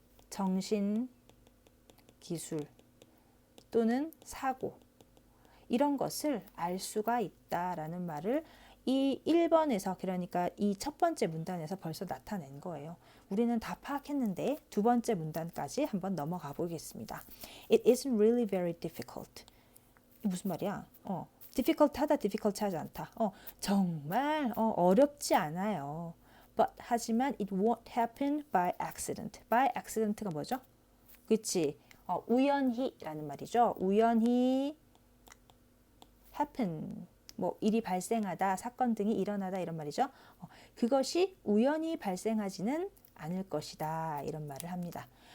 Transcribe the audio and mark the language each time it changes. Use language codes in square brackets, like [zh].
[ko] 정신, 기술 또는 사고 이런 것을 알 수가 있다라는 말을 이 1번에서 그러니까 이 첫 번째 문단에서 벌써 나타낸 거예요. 우리는 다 파악했는데 두 번째 문단까지 한번 넘어가 보겠습니다. [en] It isn't really very difficult. [ko] 무슨 말이야? difficult 하다, difficult 하지 않다. 정말 어렵지 않아요. [en] But [ko] 하지만 [en] it won't happen by accident. by accident [ko] 가 뭐죠? 그치? 우연히라는 말이죠. 우연히 happen. 뭐 일이 발생하다, 사건 등이 일어나다 이런 말이죠. 그것이 우연히 발생하지는 않을 것이다. 이런 말을 합니다.